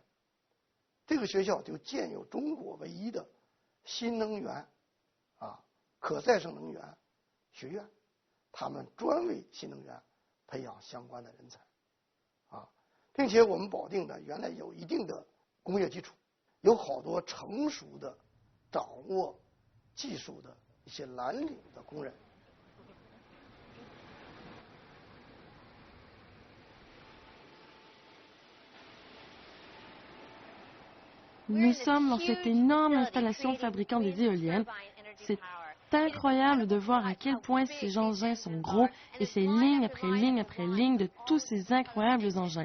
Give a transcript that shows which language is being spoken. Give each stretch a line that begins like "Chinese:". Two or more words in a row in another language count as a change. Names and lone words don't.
Chinese: 这个学校就建有中国唯一的新能源可再生能源学院，他们专为新能源培养相关的人才。并且我们保定呢，原来有一定的工业基础，有好多成熟的、掌握技术的一些蓝领的工人。
French: Nous sommes dans cette énorme installation fabriquant des éoliennes. C'est incroyable de voir à quel point ces engins sont gros et c'est ligne après ligne après ligne de tous ces incroyables engins.